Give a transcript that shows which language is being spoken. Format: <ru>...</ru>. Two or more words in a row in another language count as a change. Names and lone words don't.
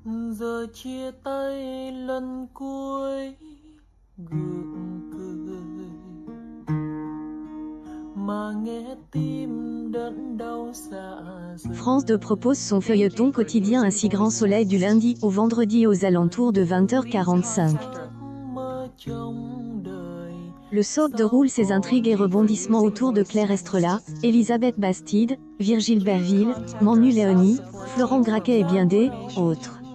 <vi>Giờ chia tay lần cuối gượng cười mà nghe tim đớn đau dạ dày.</vi> <fr>France 2 propose son feuilleton quotidien Ainsi grand soleil du lundi au vendredi aux alentours de 20h45. Le soap déroule ses intrigues et rebondissements autour de Claire Estrella, Elisabeth Bastide, Virgile Berville, Manu Léonie, Florent Graquet et bien d'autres.</fr>